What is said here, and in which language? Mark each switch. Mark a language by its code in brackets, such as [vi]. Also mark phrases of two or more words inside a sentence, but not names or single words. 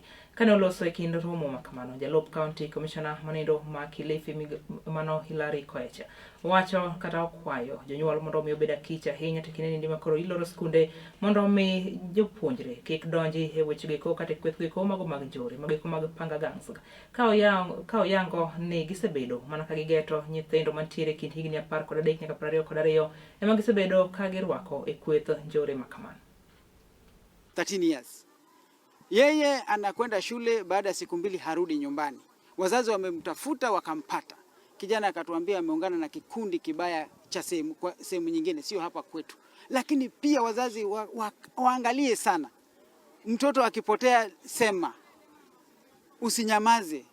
[luo] Kane oloso e kind romo makamano, jalup [en] County Commissioner [luo] manindo ma Kilifi mano Hilary Koech wacho kata okwayo jonyuol mondo mi obed akich ahinya to kineni makoro iloro skunde mondo mi jopuonjre kik donji e wechego kata kwethgoeko mago mag njore magoeko mag panga gangs ka oyango ni gisebedo mana ka gigeto nyithindo mantiere kind higni 13 nyaka 22 ema gisebedo ka girwako e kweth njore makamano. [en] 13 years. [sw] Yeye anakwenda shule, baada ya siku mbili harudi nyumbani. Wazazi wamemtafuta wakampata. Kijana akatuambia ameungana na kikundi kibaya cha sehemu nyingine, sio hapa kwetu. Lakini pia wazazi waangalie sana. Mtoto akipotea sema. Usinyamaze.